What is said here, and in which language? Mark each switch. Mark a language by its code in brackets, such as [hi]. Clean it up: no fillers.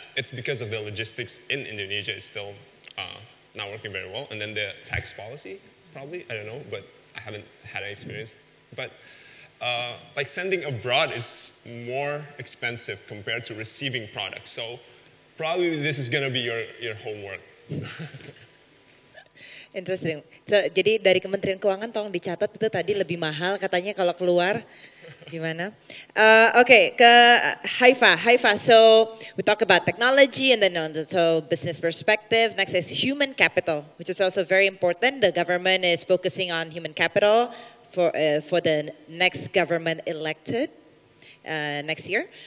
[en] It's because of the logistics in Indonesia is still not working very well. And then the tax policy, probably, I don't know, but I haven't had any experience. But like sending abroad is more expensive compared to receiving products. So probably this is going to be your homework. Interesting. [id] So, jadi dari Kementerian Keuangan tolong dicatat itu tadi lebih mahal katanya kalau keluar. Gimana? Okay, ke Haifa. [en] Haifa, so we talk about technology and then so business perspective. Next is human capital, which is also very important. The government is focusing on human capital for the next government elected next year.